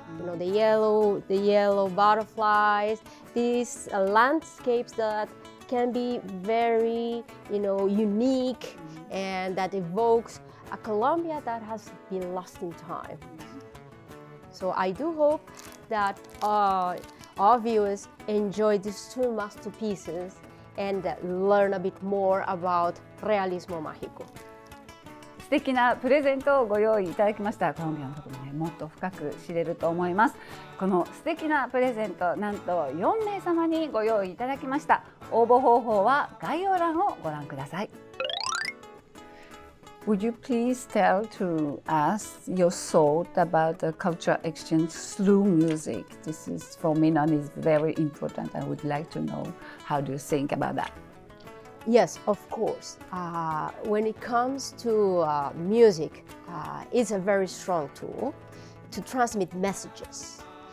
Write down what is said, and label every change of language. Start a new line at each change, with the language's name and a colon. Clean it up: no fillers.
English: The yellow butterflies, these landscapes that can be very unique, and that evokes a Colombia that has been lost in time. So I do hope that our viewers enjoy these two masterpieces and learn a bit more about Realismo Mágico.
Japanese: 素敵なプレゼントをご用意いただきました。コロンビアのことももっと深く知れると思います。この素敵なプレゼント、なんと4名様にご用意いただきました。応募方法は概要欄をご覧ください。
English: Would you please tell to us your thought about the cultural exchange through music? This is for MIN-ON is very important. I would like to know how do you think about that? Yes, of course. When it comes to music, it's a very strong tool to transmit messages.